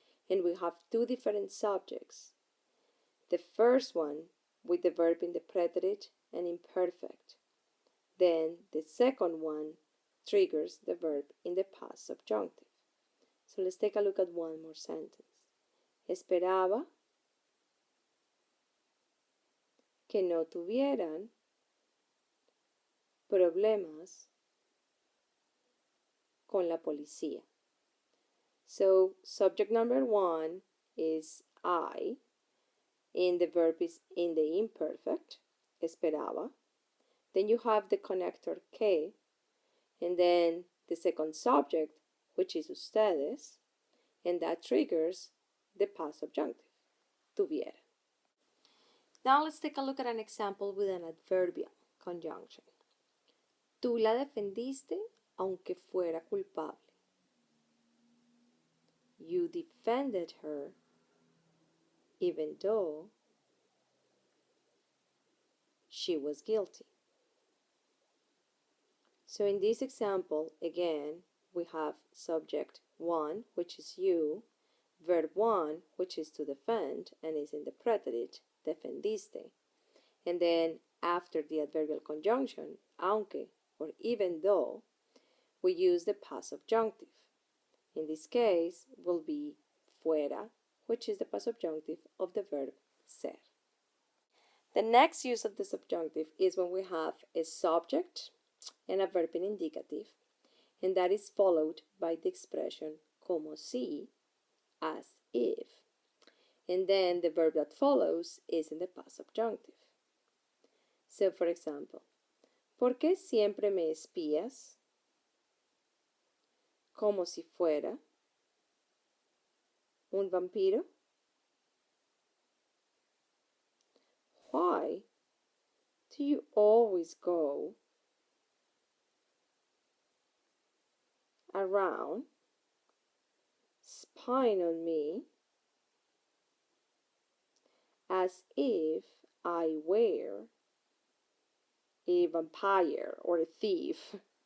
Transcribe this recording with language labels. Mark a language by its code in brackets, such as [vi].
[en] And we have two different subjects. The first one with the verb in the preterite and imperfect. Then the second one triggers the verb in the past subjunctive. So let's take a look at one more sentence. [es] Esperaba que no tuvieran problemas con la policía. [en] So subject number one is I, and the verb is in the imperfect, esperaba. Then you have the connector que, and then the second subject, which is ustedes, and that triggers the past subjunctive, tuviera. Now let's take a look at an example with an adverbial conjunction. [es] Tú la defendiste aunque fuera culpable. [en] You defended her even though she was guilty. So in this example, again, we have subject 1, which is you, verb 1, which is to defend, and is in the preterite, defendiste. And then after the adverbial conjunction, aunque, or even though, we use the past subjunctive. In this case, will be fuera, which is the past subjunctive of the verb ser. The next use of the subjunctive is when we have a subject and a verb in indicative, and that is followed by the expression como si, as if. And then the verb that follows is in the past subjunctive. So for example, [es] ¿por qué siempre me espías como si fuera un vampiro? [en] Why Do you always go around spying on me as if I were a vampire or a thief?